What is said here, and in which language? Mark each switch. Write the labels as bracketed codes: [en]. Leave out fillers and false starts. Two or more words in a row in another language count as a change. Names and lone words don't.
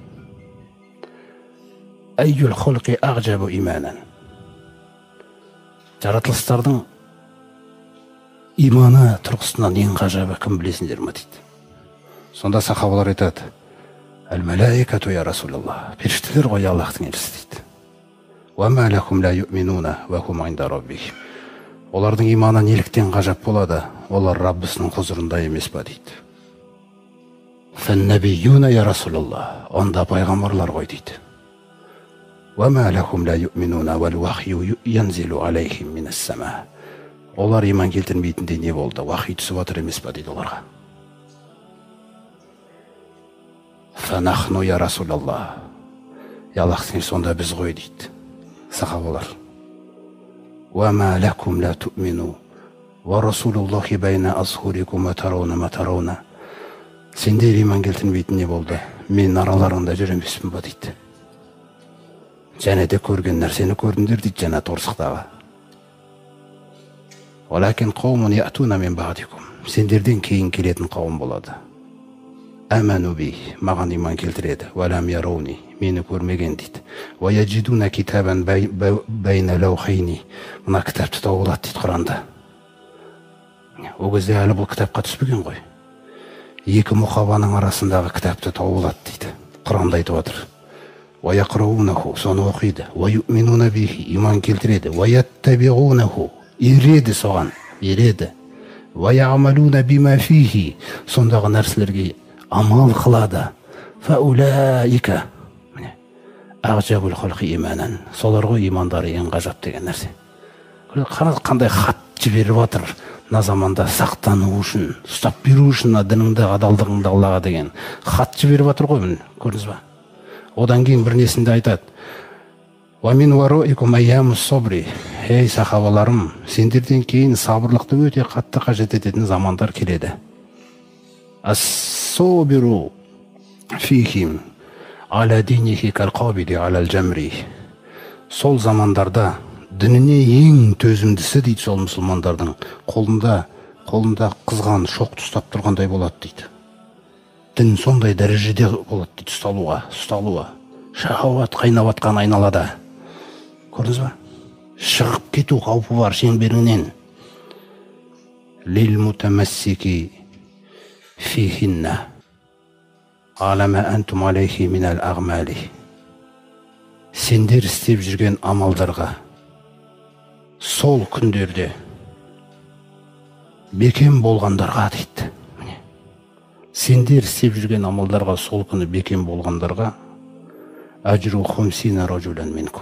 [ar] أي الخلق أعجب إيمانا. [kk] Жаратылыстардың иманы тұрғысынан ең ғажабы кім білесіңдер ме дейді. Сонда сахабалар айтады: [ar] الملائكة يا رسول الله. [kk] Періштелер ғой Аллахтың елшісі дейді. [ar] وما لهم لا يؤمنون وهم عند ربهم. [kk] Олардың иманы неліктен ғажап болады? Олар Раббысының құзырында емес па дейді. [ar] فالنبيون يا رسول الله. [kk] Онда пайғамбарлар ғой дейді. [ar] وما لهم لا يؤمنون والوحي ينزل عليهم من السماء. [kk] Олар иман келтірмейтіндей не болды? Вахи түсіп жатыр емес па дейді оларға. [ar] فنحن يا رسول الله. [kk] Аллахтың сонда біз ғой дейді сахабалар. [ar] وما لكم لا تؤمنون ورسول الله بين أظهركم وترون ما ترون. [kk] Сендер иман келтірмейтін не болды? Мен араларында жүр емеспін ба дейді. Және де көрген нәрсені көрдіңдер дейді жаңа торсықтағы. [ar] ولكن قوم يأتون من بعدكم. [kk] Сендерден кейін келетін қауым болады. [ar] آمنوا بي, [kk] маған иман келтіреді. [ar] ولم يروني, [kk] мені көрмеген дейді. [ar] ويجدون كتابا بين لوحين. [kk] Мына кітапты тауып алады дейді Құранда. О кезде әлі бұл кітапқа түспеген ғой. Екі мұқабаның арасындағы кітапты тауып алады дейді. Құранда айтып отыр. [ar] ويقرؤونه, [kk] соны оқиды. [ar] ويؤمنون به, [kk] иман келтіреді. [ar] ويتبعونه, [kk] ереді соған, ереді. [ar] ويعملون بما فيه, [kk] сондағы нәрселерге амал қылады. [ar] فأولئك أعجب الخلق إيمانا, [kk] солар ғой имандары ең ғажап деген нәрсе. Қандай хат жіберіп отыр мына заманда сақтану үшін, ұстап беру үшін дініңді, адалдығыңды Аллаға деген хат жіберіп отыр ғой, міне көрдіңіз ба? Одан кейін бір несінде айтады: [ar] ومن ورائكم أيام الصبر. [kk] Ей сахабаларым, сендерден кейін сабырлықты өте қатты қажет ететін замандар келеді. [ar] الصابر فيهم على دينه كالقابض على الجمر. [kk] Сол замандарда дініне ең төзімдісі дейді сол мұсылмандардың қолында қызған шоқты ұстап тұрғандай болады дейді. Дін сондай дәрежеде болады дейді ұсталуға. Шахауат қайнап атқан айналада. Көрдіңіз ба? Шығып кету қаупі бар шеңберіңнен. [ar] للمتمسك فيهن بما أنتم عليه من الأعمال. [kk] Сендер істеп жүрген амалдарға сол күндерде бекем болғандарға дейді. Сендер істеп жүрген амалдарға сол күні бекем болғандарға [ar] أجر خمسين رجلا منكم.